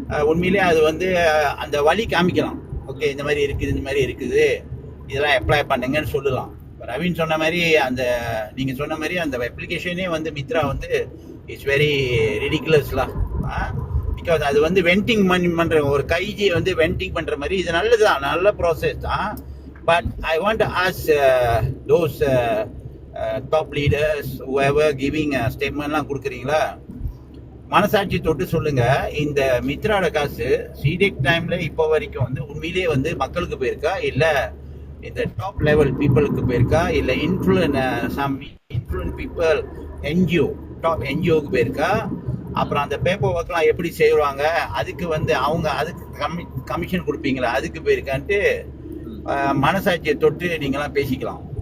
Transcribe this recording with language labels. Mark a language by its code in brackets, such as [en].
[ta] உண்மையிலேயே அது வந்து அந்த வழி காமிக்கலாம். ஓகே, இந்த மாதிரி இருக்குது, இதெல்லாம் அப்ளை பண்ணுங்கன்னு சொல்லலாம். ரவீன் சொன்ன மாதிரி நீங்கள் சொன்ன மாதிரி அந்த அப்ளிகேஷனே வந்து மித்ரா வந்து [en] It's very ரிடிகுலஸ்லாம். [ta] பிகாஸ் அது வந்து வெண்டிங் பண்ணுற ஒரு கைஜி வந்து வெண்டிங் பண்ணுற மாதிரி. இது நல்லதுதான், நல்ல ப்ராசஸ் தான். [en] But I want to ask those top leaders, whoever giving a statement [ta] கொடுக்குறீங்களா, மனசாட்சி தொட்டு சொல்லுங்க. இந்த மித்ராட காசு சிடெக் டைம்ல இப்போ வரைக்கும் வந்து உண்மையிலேயே வந்து மக்களுக்கு போயிருக்கா, இல்லை இந்த டாப் லெவல் பீப்புளுக்கு போயிருக்கா, இல்லை இன்ஃப்ளூயன்ஸ் பீப்புள் டாப் NGOக்கு போயிருக்கா? அப்புறம் அந்த பேப்பர் ஒர்க்லாம் எப்படி செய்வாங்க, அதுக்கு வந்து அதுக்கு கமிஷன் கொடுப்பீங்களா, அதுக்கு போயிருக்கான்ட்டு மனசாட்சியை தொட்டு நீங்களாம் பேசிக்கலாம்.